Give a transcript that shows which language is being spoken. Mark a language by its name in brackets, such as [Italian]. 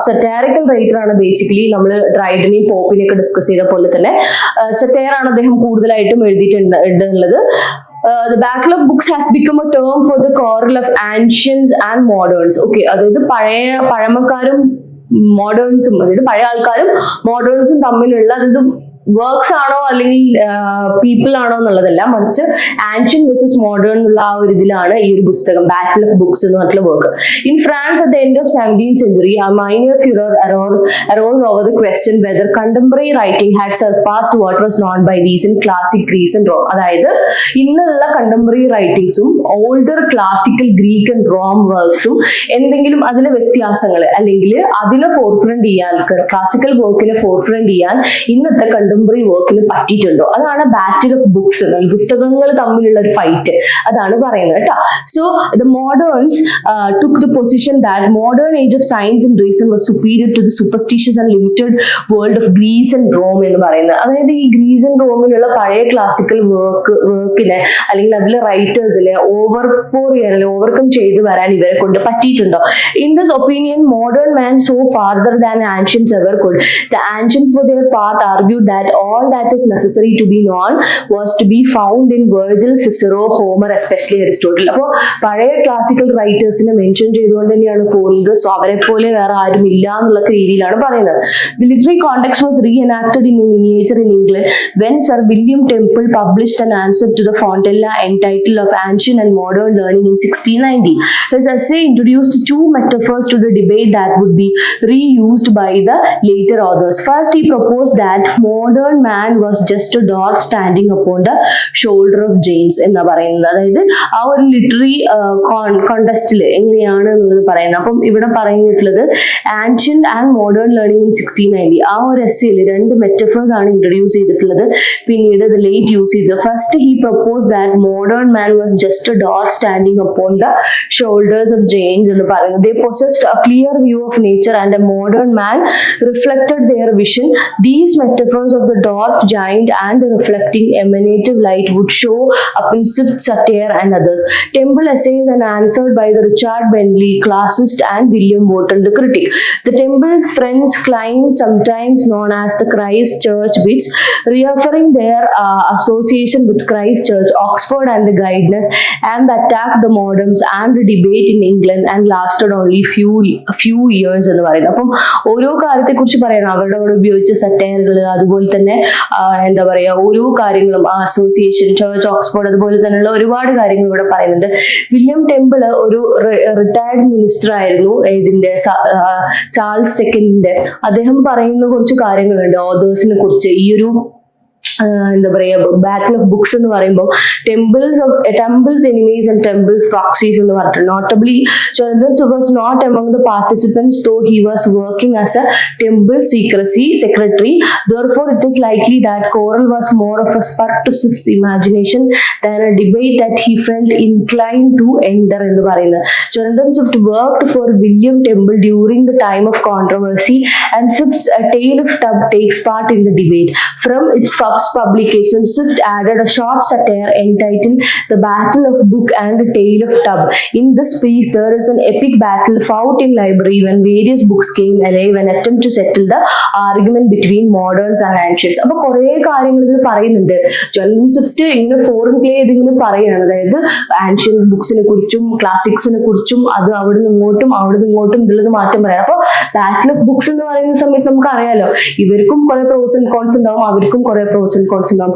[Malayalam] സറ്റാരിക്കൽ writer ആണ്. Basically നമ്മൾ ഡ്രൈഡനെയും പോപ്പിനെയും ഒക്കെ ഡിസ്കസ് ചെയ്ത പോലെ തന്നെ സറ്റയർ ആണ് അദ്ദേഹം കൂടുതലായിട്ടും എഴുതിയിട്ടുള്ളത്. [English] The battle of books has become a term for the quarrel of ancients and moderns. [Malayalam] Okay, അതായത് പഴമക്കാരും മോഡേൺസും, അതായത് പഴയ ആൾക്കാരും മോഡേൺസും തമ്മിലുള്ള, അതായത് വർക്ക്സ് ആണോ അല്ലെങ്കിൽ പീപ്പിൾ ആണോ എന്നുള്ളതല്ല, മറിച്ച് ആൻഷ്യൻ വേഴ്സസ് മോഡേൺ എന്നുള്ള ആ ഒരു ഇതിലാണ് ഈ ഒരു പുസ്തകം ബാറ്റിൽ ഓഫ് ബുക്സ് എന്ന് പറഞ്ഞിട്ടുള്ള work. [English] In France at the end of 17th century a minor furor arose over the question whether contemporary writing had surpassed what was known by these in classic Greece and Rome. [Malayalam] അതായത് ഇന്നുള്ള contemporary റൈറ്റിംഗ്സും older classical Greek and Rome വർക്ക്സും എന്തെങ്കിലും അതിലെ വ്യത്യാസങ്ങൾ അല്ലെങ്കിൽ അതിനെ forefront ചെയ്യാൻ, classical വർക്കിനെ forefront ചെയ്യാൻ ഇന്നത്തെ കണ്ടംപററി വർക്കിന് പറ്റിയിട്ടുണ്ടോ? അതാണ് ബാറ്റിൽ ഓഫ് ബുക്സ്, പുസ്തകങ്ങൾ തമ്മിലുള്ള ഒരു ഫൈറ്റ്, അതാണ് പറയുന്നത് കേട്ടോ. [English] so the moderns took the position that modern age of science and reason was superior to the superstitious and limited world of Greece and Rome [Malayalam] എന്ന് പറയുന്നത്. അതായത് ഈ ഗ്രീസ് ആൻഡ് റോമിലുള്ള പഴയ ക്ലാസിക്കൽ വർക്കിനെ അല്ലെങ്കിൽ അതിലെ റൈറ്റേഴ്സിനെ ഓവർകം ചെയ്തു വരാൻ ഇവരെ കൊണ്ട് പറ്റിയിട്ടുണ്ടോ? [English] In this opinion modern man saw farther than ancients ever could. The ancients for their part argued that all that is necessary to be known was to be found in Virgil, Cicero, Homer, especially Aristotle. [Malayalam] അപ്പോൾ പഴയ classical റൈറ്റേഴ്സിനെ mention ചെയ്തുകൊണ്ട് തന്നെയാണ് പോകുന്നത്. So അവരെ പോലെ വേറെ ആരും ഇല്ല എന്നുള്ള രീതിയിലാണ് പറയുന്നത്. [English] The literary context was reenacted in miniature in England when Sir William Temple published an answer to the Fontella entitled Of Ancient and Modern Learning in 1690. His essay introduced two metaphors to the debate that would be reused by the later authors. First, he proposed that modern man was just a dwarf standing upon the shoulder of giants [Malayalam] എന്ന് പറയുന്നത്. അതായത് ആ ഒരു literary കോണ്ടസ്റ്റിൽ എങ്ങനെയാണ് എന്നുള്ളത് പറയുന്നത്. അപ്പം ഇവിടെ പറഞ്ഞിട്ടുള്ളത് ancient and modern learning in 1690 ആ ഒരു എസ്സേയിൽ രണ്ട് മെറ്റഫേഴ്സ് ആണ് ഇൻട്രൊഡ്യൂസ് ചെയ്തിട്ടുള്ളത്. പിന്നീട് ഇത് ലേറ്റ് യൂസ് ചെയ്തത്. [English] first he propose that modern man was just a dwarf standing upon the shoulders of giants [Malayalam] എന്ന് പറയുന്നത്. [English] They possessed a clear view of nature and a modern man reflected their vision. These metaphors of the dwarf, giant and the reflecting emanative light would show up in Swift's satire and others. Temple essays and answered by the Richard Bentley, classicist, and William Wharton, the critic. The Temple's friends climbed, sometimes known as the Christ Church wits, reaffirming their association with Christ Church, Oxford, and the Guidance, and attacked the moderns and the debate in England and lasted only few years [Malayalam] എന്ന് പറയുന്നത്. അപ്പം ഓരോ കാര്യത്തെ കുറിച്ച് പറയണം, അവരുടെ അവിടെ ഉപയോഗിച്ച സറ്റയറുകൾ, അതുപോലെ തന്നെ എന്താ പറയാ ഓരോ കാര്യങ്ങളും, അസോസിയേഷൻ, ചർച്ച്, ഓക്സ്ഫോർഡ്, അതുപോലെ തന്നെയുള്ള ഒരുപാട് കാര്യങ്ങൾ ഇവിടെ പറയുന്നുണ്ട്. വില്യം ടെമ്പിൾ ഒരു റിട്ടയർഡ് മിനിസ്റ്റർ ആയിരുന്നു ഇതിന്റെ ചാൾസ് സെക്കൻഡിന്റെ. അദ്ദേഹം പറയുന്ന കുറച്ച് കാര്യങ്ങളുണ്ട് ഓതേഴ്സിനെ കുറിച്ച്. ഈ ഒരു എന്താ പറയാ ബാറ്റിൽ ഓഫ് ബുക്സ് എന്ന് പറയുമ്പോൾ temples enemies and temples proxies എന്ന് പറഞ്ഞിട്ടുണ്ട്. [English] Notably Jonathan was not among the participants, though he was working as a temple secretary. Therefore, it is likely that quarrel was more of a spur to Swift's imagination than a debate that he felt inclined to enter [Malayalam] എന്ന് പറയുന്നത്. [English] Jonathan Swift worked for William Temple during the time of controversy, and Swift's A Tale of Tub takes part in the debate. From its first publication, Swift added a short satire entitled The Battle of Book and The Tale of Tub. In this piece, there is an epic battle fought in library when various books came alive and attempt to settle the argument between moderns and ancients. [Malayalam] അപ്പോൾ കുറേ കാര്യങ്ങൾ ഇതിൽ പറയുന്നുണ്ട്. ജോണത്തൻ Swift ഇങ്ങനെ foreign play ചെയ്തിങ്ങനെ പറയുകയാണ്. അതായത് ancient ബുക്സിനെ കുറിച്ചും ക്ലാസിക്സിനെ കുറിച്ചും അത് അവിടെ നിന്ന് ഇങ്ങോട്ടും ഇതിലത് മാറ്റം പറയാം. അപ്പോൾ ബാറ്റിൽ ഓഫ് ബുക്സ് എന്ന് പറയുന്ന സമയത്ത് നമുക്ക് അറിയാലോ, ഇവർക്കും കുറെ പ്രോസ് ആൻഡ് കോൺസ് ഉണ്ടാവും, അവർക്കും കുറെ പ്രോസ് ആൻഡ് കോൺസ് ഉണ്ടാവും.